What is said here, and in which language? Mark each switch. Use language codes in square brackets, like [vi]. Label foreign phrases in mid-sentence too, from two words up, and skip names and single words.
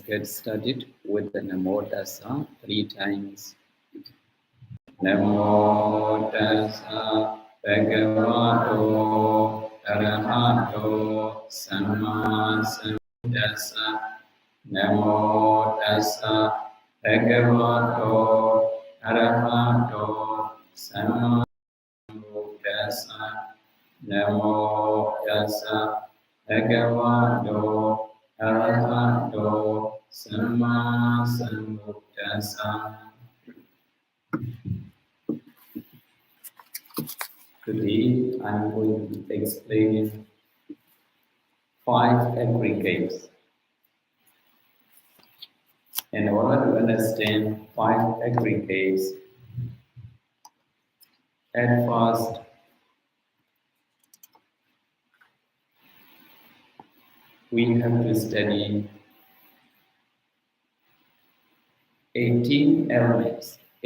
[en] get started with the [pi] Namo Tassa [en] 3 times. [pi] Namo Tassa Bhagavato Arahato Samma Sambuddhassa. Namo Tassa Bhagavato Arahato Samma Sambuddhassa. Namo Tassa Bhagavato Arahato Samma Sambuddhassa. [en] Today I'm going to explain 5 aggregates. In order to understand 5 aggregates, at first we have to study 18 elements.